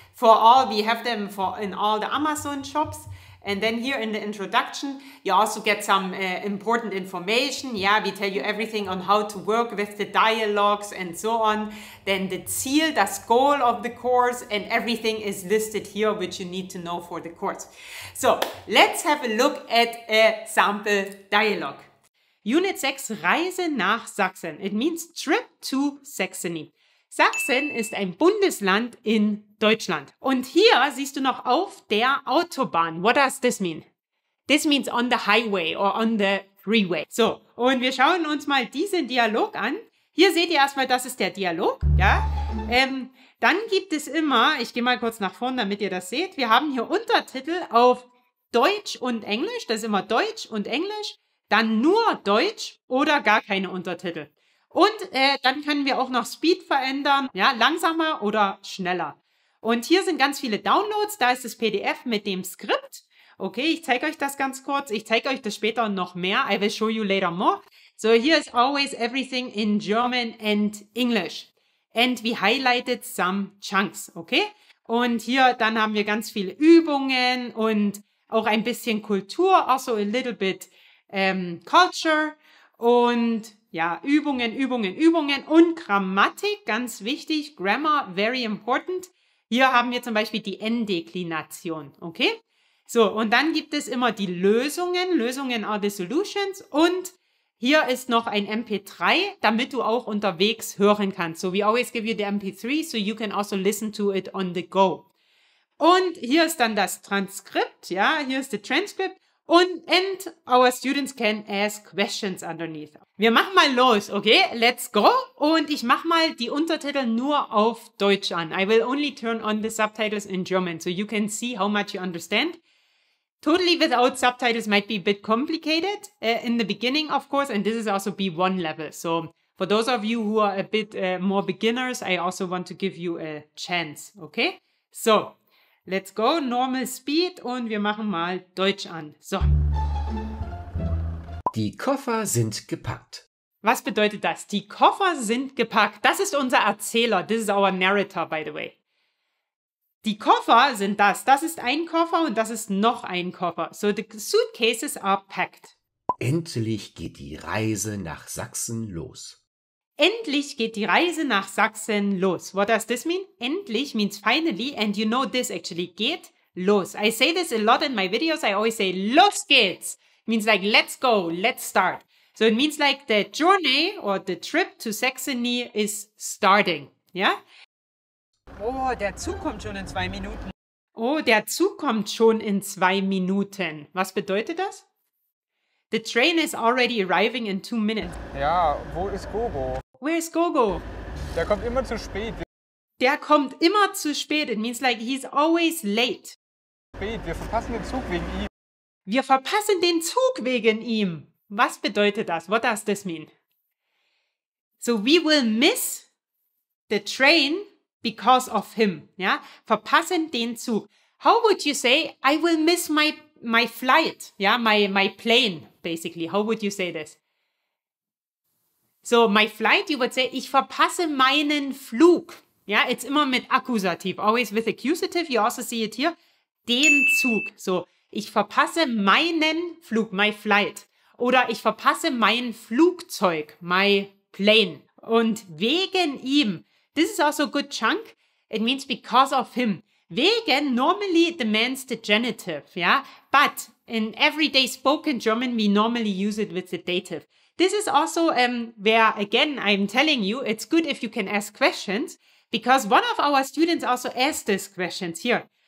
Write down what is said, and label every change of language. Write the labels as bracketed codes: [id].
[en] For all, we have them in all the Amazon shops. And then here in the introduction, you also get some important information. Yeah, we tell you everything on how to work with the dialogues and so on. Then the Ziel, das goal of the course, and everything is listed here, which you need to know for the course. So let's have a look at a sample dialogue. Unit 6, [de] Reise nach Sachsen. [en] It means trip to Saxony. [de] Sachsen ist ein Bundesland in Deutschland. Und hier siehst du noch auf der Autobahn. [en] What does this mean? This means on the highway or on the freeway. [de] So, und wir schauen uns mal diesen Dialog an. Hier seht ihr erstmal, das ist der Dialog. Ja? Dann gibt es immer, ich gehe mal kurz nach vorne, damit ihr das seht. Wir haben hier Untertitel auf Deutsch und Englisch. Das ist immer Deutsch und Englisch. Dann nur Deutsch oder gar keine Untertitel. Und dann können wir auch noch Speed verändern, ja, langsamer oder schneller. Und hier sind ganz viele Downloads, da ist das PDF mit dem Skript. Okay, ich zeige euch das ganz kurz. Ich zeige euch das später noch mehr. [en] I will show you later more. So here is always everything in German and English. And we highlighted some chunks, okay? [de] Und hier dann haben wir ganz viele Übungen und auch ein bisschen Kultur, [en] also a little bit culture [de] und ja, Übungen, Übungen, Übungen und Grammatik, ganz wichtig, [en] Grammar, very important. [de] Hier haben wir zum Beispiel die N-Deklination, okay? So, und dann gibt es immer die Lösungen. Lösungen [en] are the solutions. [de] Und hier ist noch ein MP3, damit du auch unterwegs hören kannst. [en] So, we always give you the MP3, so you can also listen to it on the go. [de] Und hier ist dann das Transkript, ja, hier ist [en] the transcript. And our students can ask questions underneath. [de] Wir machen mal los, okay? [en] Let's go. [de] Und ich mache mal die Untertitel nur auf Deutsch an. [en] I will only turn on the subtitles in German, so you can see how much you understand. Totally without subtitles might be a bit complicated in the beginning, of course, and this is also B1 level. So for those of you who are a bit more beginners, I also want to give you a chance, okay? [de] So, [en] let's go, normal speed [de] und wir machen mal Deutsch an. So. Die Koffer sind gepackt. Was bedeutet das? Die Koffer sind gepackt. Das ist unser Erzähler. [en] This is our narrator, by the way. [de] Die Koffer sind das. Das ist ein Koffer und das ist noch ein Koffer. [en] So the suitcases are packed. [de] Endlich geht die Reise nach Sachsen los. Endlich geht die Reise nach Sachsen los. [en] What does this mean? Endlich means finally, and you know this actually. [de] Geht los. [en] I say this a lot in my videos. I always say, [de] los geht's. [en] It means like, let's go, let's start. So it means like the journey or the trip to Saxony is starting. [de] Ja? Oh, der Zug kommt schon in 2 Minuten. Oh, der Zug kommt schon in 2 Minuten. Was bedeutet das? [en] The train is already arriving in 2 minutes. [de] Ja, wo ist Gogo? [en] Where is Gogo? [de] Der kommt immer zu spät. Der kommt immer zu spät. [en] It means like he's always late. [de] Wir verpassen den Zug wegen ihm. Wir verpassen den Zug wegen ihm. Was bedeutet das? [en] What does this mean? So we will miss the train because of him. Ja? [de] Verpassen den Zug. [en] How would you say, I will miss my flight? Ja? My plane, basically. How would you say this? So, my flight, you would say, [de] ich verpasse meinen Flug. [en] Ja, it's immer mit Akkusativ, always with accusative. You also see it here. [de] Den Zug. So, ich verpasse meinen Flug, [en] my flight. [de] Oder ich verpasse mein Flugzeug, [en] my plane. [de] Und wegen ihm. [en] This is also a good chunk. It means because of him. Wegen normally demands the genitive, yeah? But in everyday spoken German, we normally use it with the dative. This is also where, again, I'm telling you, it's good if you can ask questions, because one of our students also asked these questions here.